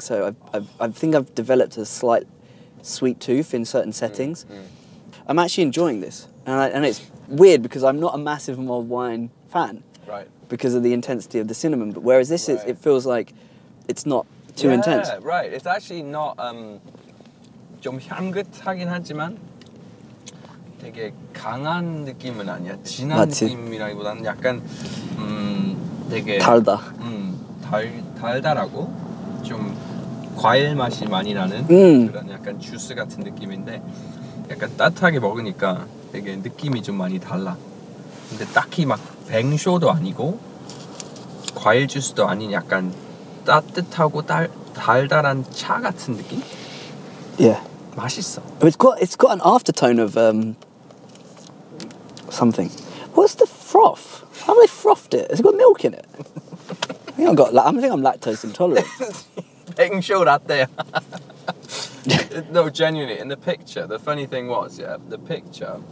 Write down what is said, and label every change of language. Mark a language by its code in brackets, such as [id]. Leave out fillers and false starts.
[en] So I think I've developed a slight sweet tooth in certain settings. I'm actually enjoying this, and it's weird because I'm not a massive mulled wine fan, right, because of the intensity of the cinnamon. But whereas this is, it feels like it's not too intense. Right. It's actually not [ko] 좀 향긋하긴 하지만 되게 강한 느낌은 아니야. 진한 맞지. 느낌이라기보다는 약간 되게 달다. 달달하고 좀 과일 맛이 많이 나는 그런 약간 주스 같은 느낌인데 약간 따뜻하게 먹으니까 되게 느낌이 좀 많이 달라. 근데 딱히 막 뱅쇼도 아니고 과일 주스도 아닌 약간 따뜻하고 달달한 차 같은 느낌? [en] Yeah. [ko] 맛있어. [en] It's got an aftertone of something. What's the froth? How have they frothed it? Has it got milk in it? I think I'm lactose intolerant. [ko] 뱅쇼 라떼야. [en] No, genuinely, in the picture, the funny thing was, the picture.